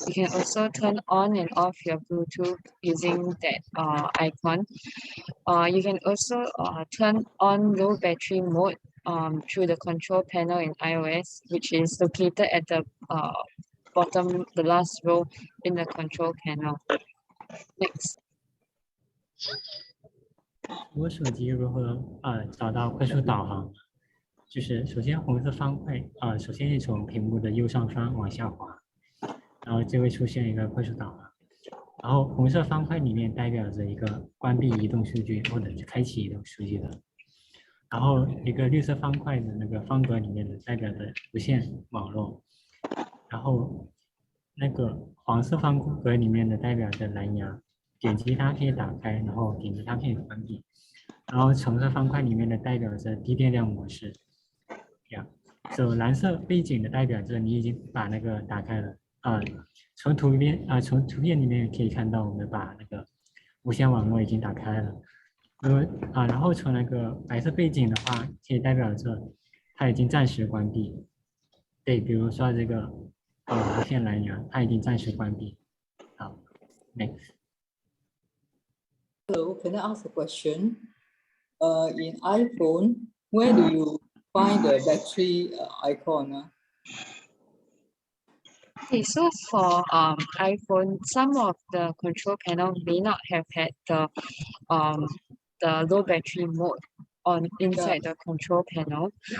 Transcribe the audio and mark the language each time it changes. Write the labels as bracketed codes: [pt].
[en] You can also turn on and off your Bluetooth using that icon. You can also turn on low battery mode through the control panel in iOS, which is located at the bottom, the last row in the control panel. Next. [zh] 我手机如何找到快速导航？就是首先红色方块首先是从屏幕的右上方往下滑，然后就会出现一个快速导航。然后红色方块里面代表着一个关闭移动数据或者是开启移动数据的，然后一个绿色方块的那个方格里面的代表着无线网络，然后那个黄色方格里面的代表着蓝牙，点击它可以打开，然后点击它可以关闭，然后橙色方块里面的代表着低电量模式。蓝色背景的代表着你已经把那个打开了。从图片里面可以看到我们把那个无线网络已经打开了。然后从那个白色背景的话，可以代表着它已经暂时关闭。对，比如说这个无线蓝牙，它已经暂时关闭。好 ， [en] next。 Hello, can I ask a question? In iPhone, where do you find the battery icon? Okay, so for iPhone, some of the control panel may not have had the low battery mode on inside the control panel.